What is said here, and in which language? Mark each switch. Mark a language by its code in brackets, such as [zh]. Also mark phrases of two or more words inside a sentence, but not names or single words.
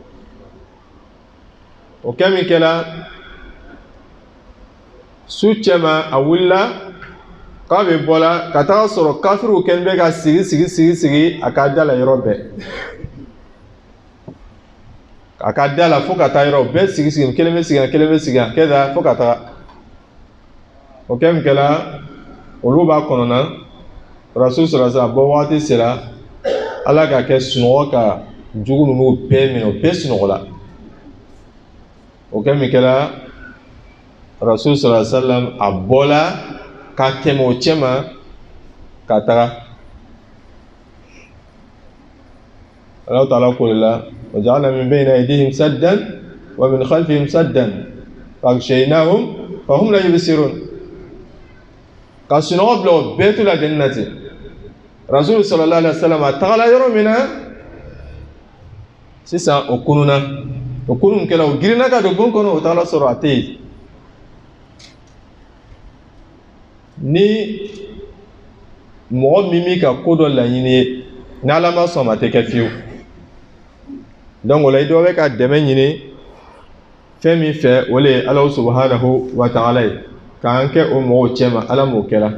[bm] o kɛ min kɛla su cɛma a wulila k'a bɛ bɔ la ka taga sɔrɔ kafiriw kɛlen bɛ ka sigi a ka da la yɔrɔ bɛɛ a ka da la fo ka taa yɔrɔ bɛɛ sigi kelen bɛ sigi yan kɛda fo ka taga o kɛ min kɛla olu b'a kɔnɔna [ar] رسول صلى الله عليه وسلم [bm] bɔ waati sera ala ka kɛ sunɔgɔ ka jugu ninnu bɛɛ minɛ o bɛɛ sunɔgɔla o kɛ min kɛla [ar] رسول صلى الله عليه وسلم [bm] a bɔla ka tɛmɛ o cɛ ma ka taga Allah Ta'ala ko la [ar] وجعلنا من بين أيديهم سدا ومن خلفهم سدا فأغشيناهم فهم لا يبصرون [bm] ka sunɔgɔ bila o bɛɛ to la jannati [ar] رسول صلى الله عليه وسلم [bm] a tagala yɔrɔ min na sisan o kunun kɛla o girinna ka don bon kɔnɔ o taala sɔrɔ a tɛ yen ni mɔgɔ min b'i ka ko dɔ laɲini ye n'ala ma sɔn ma tɛ kɛ fiyewu donc o la i dɔ bɛ ka dɛmɛ ɲini fɛn min fɛ o le ye [ar] الله سبحانه وتعالى [bm] ye k'an kɛ o mɔgɔw cɛ ma ala m'o kɛra